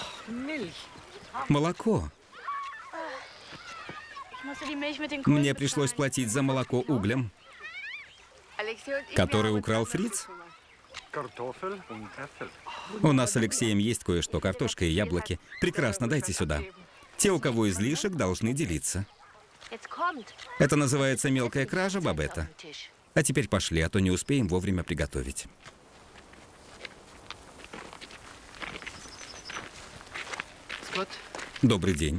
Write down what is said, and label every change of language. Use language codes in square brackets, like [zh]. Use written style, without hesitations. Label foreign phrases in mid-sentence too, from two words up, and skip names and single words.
[ru] Молоко. Мне пришлось платить за молоко углем, который украл Фриц. [de] Kartoffel und Äpfel. [ru] У нас с Алексеем есть кое-что, картошка и яблоки. Прекрасно, дайте сюда. Те, у кого излишек, должны делиться. Это называется мелкая кража, Бабетта. А теперь пошли, а то не успеем вовремя приготовить. Добрый день.